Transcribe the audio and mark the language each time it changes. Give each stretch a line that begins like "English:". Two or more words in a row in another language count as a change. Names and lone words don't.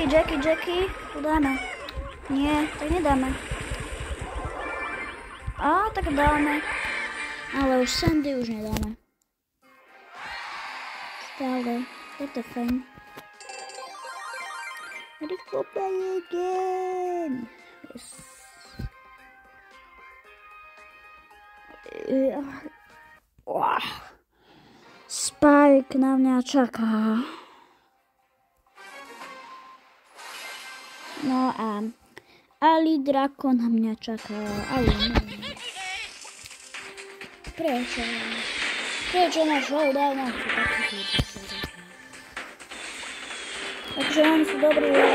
Slovak: Tu dáme. Nie, tak nedáme. Tak dáme. Ale už Sandy už nedáme. Stále, toto je fajn. Rýchlo
English: play again.
Slovak: Yes. Spike na mňa čaká. No a Ali Drako na mňa čaká. Ale neviem. Prečo? Prečo na showdown? Takže oni sú dobrí.